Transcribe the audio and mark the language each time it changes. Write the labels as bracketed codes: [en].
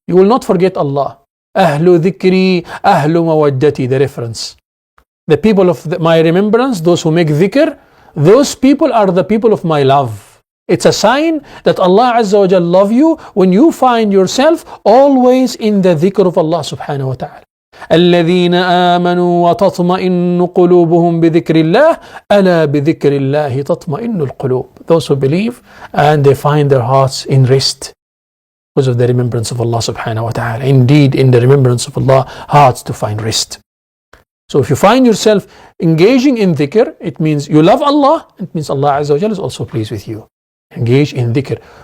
[en] You will not forget Allah. [ar] Ahlu dhikri, ahlu mawaddati, [en] the reference. The people of my remembrance, those who make dhikr, those people are the people of my love. It's a sign that Allah Azza wa Jal love you when you find yourself always in the dhikr of Allah subhanahu wa ta'ala. [ar] الذين آمنوا وتطمئن قلوبهم بذكر الله ألا بذكر الله تطمئن القلوب. [en] Those who believe and they find their hearts in rest because of the remembrance of Allah subhanahu wa ta'ala. Indeed, in the remembrance of Allah, hearts to find rest. So if you find yourself engaging in dhikr, it means you love Allah. It means Allah Azza wa Jalla is also pleased with you. Engage in dhikr.